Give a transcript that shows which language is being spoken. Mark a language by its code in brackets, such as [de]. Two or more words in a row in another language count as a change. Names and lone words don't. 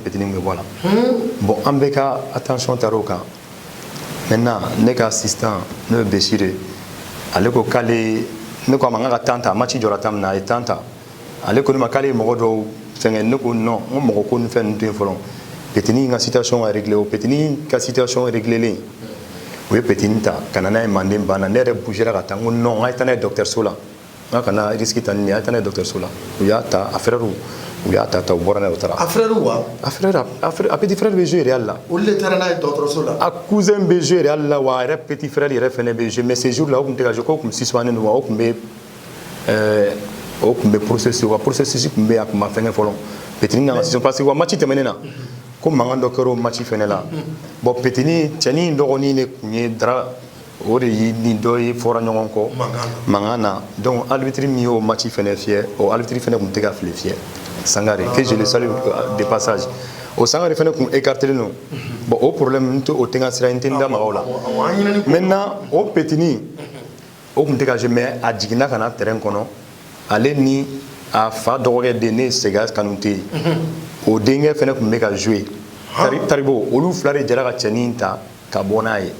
[bm] petini min bɛ bɔ a la bon an bɛɛ ka attention taara o kan maintenant ne ka assistant n'o ye Besire ale ko k'ale ne ko a ma n ka temps ta match jɔra temps min na a ye temps ta ale ko ne ma k'ale ye mɔgɔ dɔw fɛngɛ ne ko non n ko mɔgɔ ko ni fɛn ninnu to yen fɔlɔ petini ka situation ka régler o petini ka situation réglelen o ye petini ta ka na n'a ye manden banna ne yɛrɛ bougera ka taa n ko non a ye taa n'a ye docteur-so la n ka kana risque ta nin ye a ye taa n'a ye docteur-so la u y'a ta a frère u y'a ta u bɔra n'a ye u taara a frère wa a [fr] petit frère [bm] bɛ jouer Real la olu de taara n'a ye dɔgɔtɔrɔso la a cousin bɛ jouer Real la wa a yɛrɛ [fr] petit frère [bm] yɛrɛ fɛnɛ bɛ jouer [fr] mais ce jour là [bm] o tun tɛ ka jouer k'o tun suspendé don wa o tun bɛ processus wa processus tun bɛ yen a tun ma fɛngɛ fɔlɔ petini kan ka suspend [fr] parce que [bm] wa match tɛmɛnen na ko mankan dɔ kɛra o match fɛnɛ la bon petini cɛnin dɔgɔnin de tun ye dara o de ye ni dɔ ye fɔra ɲɔgɔn kɔ mankan na donc arbitre min y'o match fɛnɛ fiyɛ o arbitre fɛnɛ tun tɛ ka file fiyɛ Sangare [fr] que je le salue de passage [bm] o Sangare fɛnɛ tun écarté [fr] non bon [bm] o problème o tɛ ka sira n tɛ n da maga o la maintenant o petini o tun tɛ ka jouer mais a jiginna ka na terrain kɔnɔ ale ni a fa dɔgɔkɛ den ne Sega Kanute o denkɛ fɛnɛ tun bɛ ka jouer Taribo olu fila de jɛra ka cɛnin ta ka bɔ n'a ye